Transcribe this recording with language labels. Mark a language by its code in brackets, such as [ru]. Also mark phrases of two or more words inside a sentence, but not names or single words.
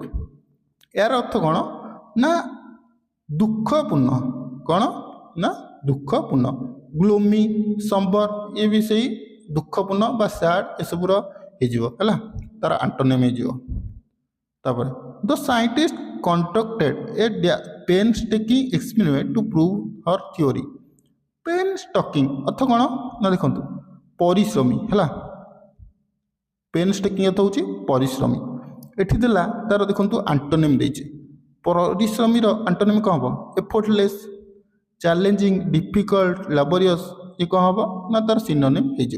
[or] ଏହାର ଅର୍ଥ କ'ଣ ନା ଦୁଃଖପୂର୍ଣ୍ଣ। କ'ଣ ନା ଦୁଃଖପୂର୍ଣ୍ଣ। [en] gloomy, sombre, [or] ଇଏ ବି ସେଇ ଦୁଃଖପୂର୍ଣ୍ଣ ବା ସ୍ୟାଡ୍ ଏସବୁର ହେଇଯିବ ହେଲା, ତାର ଆଣ୍ଟୋନିମ୍ ହେଇଯିବ। [en] ତାପରେ the scientist conducted a painstaking experiment to prove her theory। [or] painstaking ଅର୍ଥ କ'ଣ ନା ଦେଖନ୍ତୁ ପରିଶ୍ରମୀ ହେଲା। painstaking ଅର୍ଥ ହେଉଛି ପରିଶ୍ରମୀ। ଏଠି ଦେଲା ତାର ଦେଖନ୍ତୁ ଆଣ୍ଟୋନିମ୍ ଦେଇଛି। ପରିଶ୍ରମୀର ଆଣ୍ଟୋନିମ୍ କ'ଣ ହେବ? [en] effortless, challenging, difficult, laborious. [or] ଏ କ'ଣ ହେବ ନା ତାର ସିନୋନିମ୍ ହେଇଯିବ।